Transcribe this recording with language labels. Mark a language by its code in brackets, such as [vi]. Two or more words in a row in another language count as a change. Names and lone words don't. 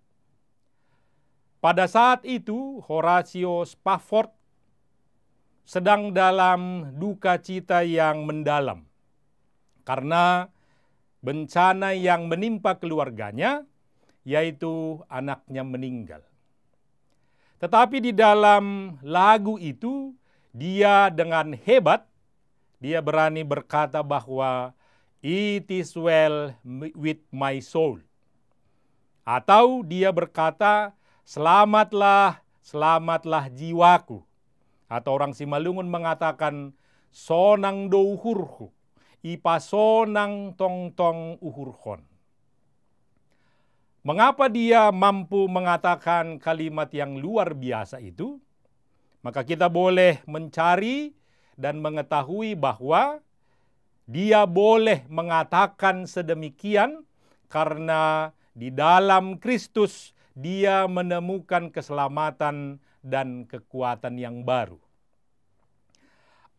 [id] Pada saat itu, Horatio Spafford sedang dalam duka cita yang mendalam karena bencana yang menimpa keluarganya, yaitu anaknya meninggal. Tetapi di dalam lagu itu, dia dengan hebat, dia berani berkata bahwa [en] it is well with my soul. [id] Atau dia berkata, selamatlah, selamatlah jiwaku. Atau orang Simalungun mengatakan, [bts] sonang do uhurku, ipa sonang tong tong uhurkon. [id] Mengapa dia mampu mengatakan kalimat yang luar biasa itu? Maka kita boleh mencari dan mengetahui bahwa dia boleh mengatakan sedemikian karena di dalam Kristus dia menemukan keselamatan dan kekuatan yang baru.